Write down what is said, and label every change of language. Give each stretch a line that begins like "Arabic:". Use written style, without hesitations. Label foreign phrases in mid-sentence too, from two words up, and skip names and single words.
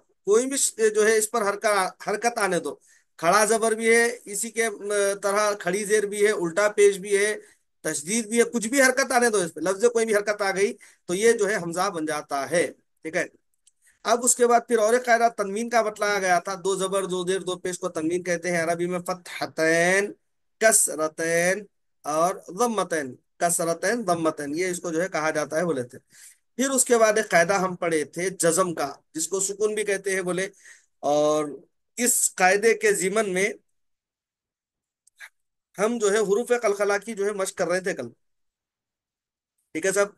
Urdu: کوئی بھی جو ہے اس پر حرکت آنے دو. کھڑا زبر بھی ہے اسی کے طرح، کھڑی زیر بھی ہے، الٹا پیش بھی ہے، تشدید بھی ہے. کچھ بھی حرکت آنے دو اس پہ، لفظ کوئی بھی حرکت آ گئی تو یہ جو ہے حمزہ بن جاتا ہے. ٹھیک ہے. اب اس کے بعد پھر اور ایک قاعدہ تنوین کا بتلایا گیا تھا. دو زبر دو زیر دو پیش کو تنوین کہتے ہیں. عربی میں فتحتین، کسرتین اور ضمتین. کسرتین ضمتین، یہ اس کو جو ہے کہا جاتا ہے بولے تھے. پھر اس کے بعد ایک قاعدہ ہم پڑھے تھے جزم کا، جس کو سکون بھی کہتے ہیں بولے. اور اس قاعدے کے ضمن میں ہم جو ہے حروف قلقلہ کی جو ہے مشق کر رہے تھے کل. ٹھیک ہے صاحب.